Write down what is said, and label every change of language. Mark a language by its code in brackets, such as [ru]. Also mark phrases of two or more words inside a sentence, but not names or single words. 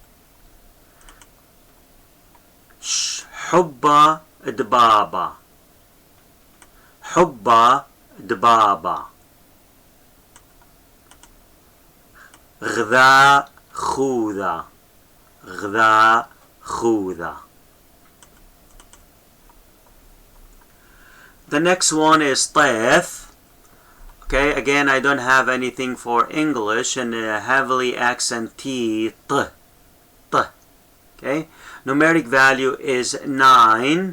[ar] حبة, دبابة, حبة, دبابة. غذا, خوذا, غذا, خوذا. [en] The next one is طيف. Okay, again, I don't have anything for English, and heavily accent T, t, t. Okay, numeric value is 9.